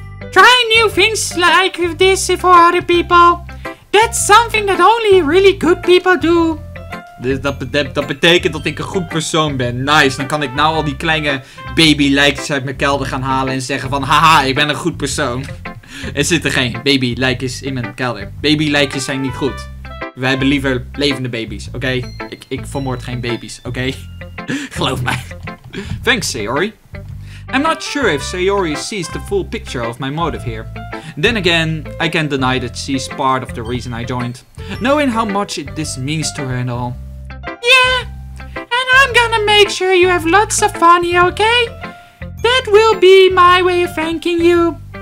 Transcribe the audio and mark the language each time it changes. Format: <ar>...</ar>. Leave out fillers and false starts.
<en>Trying new things like this for other people. That's something that only really good people do.</en> <nl>Dus dat betekent dat ik een goed persoon ben. Nice, dan kan ik nou al die kleine baby-lijkjes uit mijn kelder gaan halen en zeggen van... Haha, ik ben een goed persoon. Er zitten geen baby-lijkjes in mijn kelder. Baby-lijkjes zijn niet goed. Wij hebben liever levende baby's, oké? Ik vermoord geen baby's, oké? Geloof mij. Thanks, Sayori.</nl> <en>I'm not sure if Sayori sees the full picture of my motive here. Then again, I can't deny that she's part of the reason I joined. Knowing how much this means to her and all. Yeah, and I'm gonna make sure you have lots of fun here, okay? That will be my way of thanking you.</en>